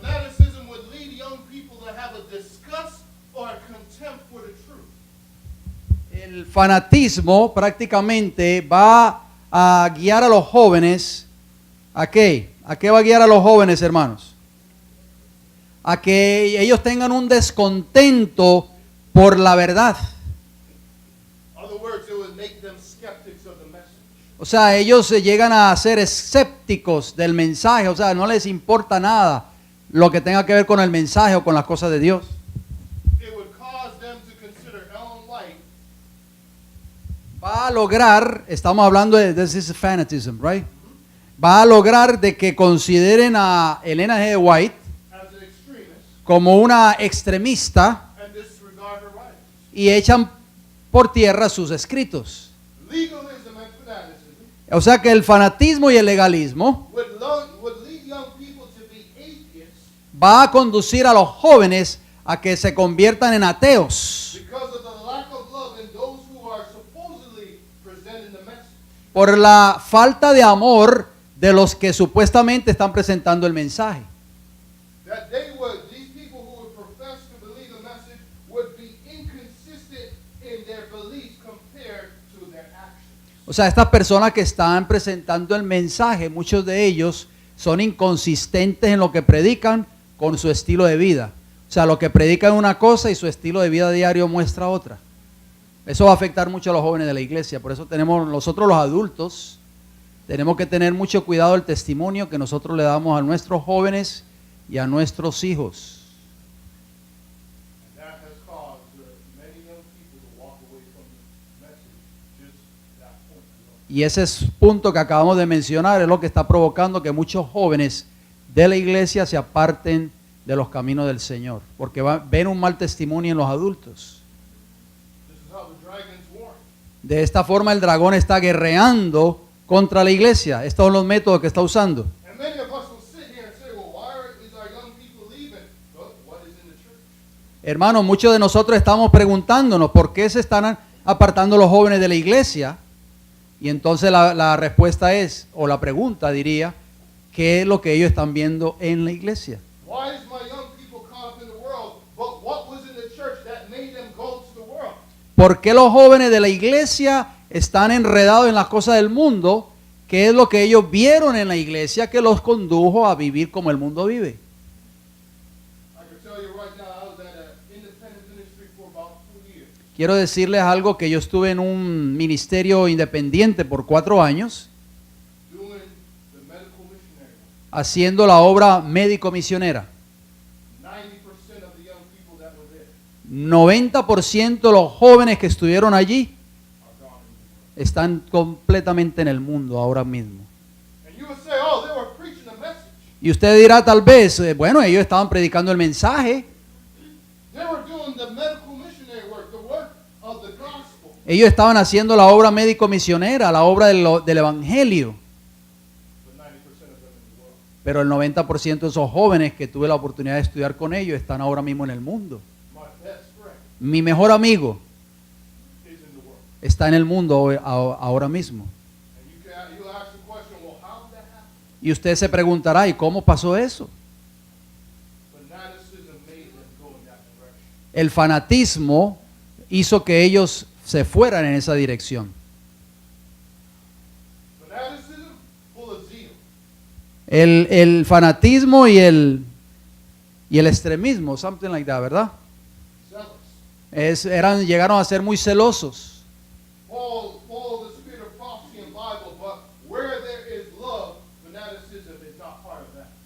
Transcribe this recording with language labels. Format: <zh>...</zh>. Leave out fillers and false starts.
<en>Fanaticism would lead young people to have a disgust or a contempt for the truth.</en> <es>El fanatismo prácticamente va a guiar a los jóvenes. ¿A qué? ¿A qué va a guiar a los jóvenes, hermanos? A que ellos tengan un descontento por la verdad.</es> <en>In other words, it would make them skeptics of the message.</en> <es>O sea, ellos se llegan a ser escépticos del mensaje, o sea, no les importa nada lo que tenga que ver con el mensaje o con las cosas de Dios.</es> <en>it would cause them to consider Ellen White</en> <es>Va a lograr, estamos hablando de</es> <en>this is fanatism, right?</en> <es>Va a lograr de que consideren a Elena G. White</es> <en>as an extremist</en> <es>como una extremista</es> <en>and disregard her writings.</en> <es>y echan por tierra sus escritos.</es> <en>Legalism and fanaticism</en> <es>O sea que el fanatismo y el legalismo</es> <en>would lead young people to be atheists</en> <es>va a conducir a los jóvenes a que se conviertan en ateos</es> <en>because of the lack of love in those who are supposedly presenting the message.</en> <es>por la falta de amor de los que supuestamente están presentando el mensaje.</es> <en>That these people who would profess to believe the message would be inconsistent in their beliefs compared to their actions.</en> <es>O sea, estas personas que están presentando el mensaje, muchos de ellos son inconsistentes en lo que predican con su estilo de vida. O sea, lo que predican es una cosa y su estilo de vida diario muestra otra. Eso va a afectar mucho a los jóvenes de la iglesia. Por eso tenemos nosotros los adultos, tenemos que tener mucho cuidado del testimonio que nosotros le damos a nuestros jóvenes y a nuestros hijos.</es> <en>And that has caused many young people to walk away from the message, just that point alone.</en> <es>Y ese es punto que acabamos de mencionar, es lo que está provocando que muchos jóvenes de la iglesia se aparten de los caminos del Señor, porque ven un mal testimonio en los adultos.</es> <en>This is how the dragons warn.</en> <es>De esta forma el dragón está guerreando contra la iglesia. Estos son los métodos que está usando.</es> <en>And many of us will sit here and say, well, why is our young people leaving? But what is in the church?</en> <es>Hermanos, muchos de nosotros estamos preguntándonos por qué se están apartando los jóvenes de la iglesia. Y entonces la respuesta es, o la pregunta diría, ¿qué es lo que ellos están viendo en la iglesia?</es> <en>Why is my young people caught up in the world? But what was in the church that made them go to the world?</en> <es>¿Por qué los jóvenes de la iglesia están enredados en las cosas del mundo? ¿Qué es lo que ellos vieron en la iglesia que los condujo a vivir como el mundo vive?</es> <en>I can tell you right now, I was at an independent ministry for about 2 years.</en> <es>Quiero decirles algo, que yo estuve en un ministerio independiente por 4 años,</es> <en>Doing the medical missionary.</en> <es>haciendo la obra médico-misionera.</es> <en>90% of the young people that were there</en> <es>90% de los jóvenes que estuvieron allí</es> <en>are gone.</en> <es>están completamente en el mundo ahora mismo.</es> <en>And you would say, oh, they were preaching the message.</en> <es>Y usted dirá tal vez, bueno, ellos estaban predicando el mensaje,</es> <en>They were doing the medical missionary work, the work of the gospel.</en> <es>ellos estaban haciendo la obra médico-misionera, la obra del evangelio.</es> <en>But 90% of them in the world.</en> <es>Pero el 90% de esos jóvenes que tuve la oportunidad de estudiar con ellos están ahora mismo en el mundo.</es> <en>My best friend</en> <es>Mi mejor amigo</es> <en>is in the world.</en> <es>está en el mundo ahora mismo.</es> <en>And you'll ask the question, well, how did that happen?</en> <es>Y usted se preguntará, ¿y cómo pasó eso?</es> <en>Fanaticism made them go in that direction.</en> <es>El fanatismo hizo que ellos se fueran en esa dirección.</es> <en>Fanaticism full of zeal.</en> <es>El fanatismo y el extremismo,</es> <en>something like that,</en> <es>¿verdad?</es> <en>Zealous.</en> <es>Llegaron a ser muy celosos.</es> <en>Full of the spirit of prophecy and Bible, but where there is love, fanaticism is not part of that.</en>